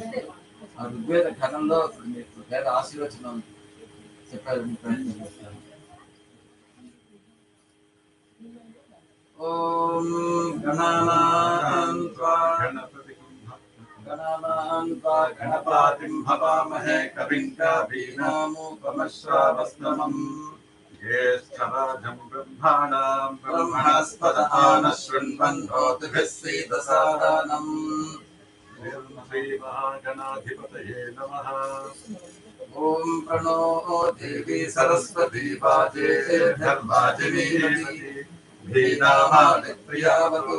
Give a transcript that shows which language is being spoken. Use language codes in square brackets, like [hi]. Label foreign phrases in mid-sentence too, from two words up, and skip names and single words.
[te] ఆ ఋగ్వేద ఘనంలో మీకు వేద ఆశీర్వచనం చెప్పాలని ప్రయత్నం చేస్తాను. [sa] ఓం గణానాం త్వా గణపతిం హవామహే కవిం కవీనాముపమశ్రవస్తమం ज्येष्ठराजं ब्रह्माणां ब्रह्मणस्पदान शृण्वन् नोतिभिः सीदसादनम्। श्रीमहागणाधिपतये नमः। ॐ प्रणो देवी सरस्वती वाजेर्वाजिनीवती धीनामानि प्रियावतु।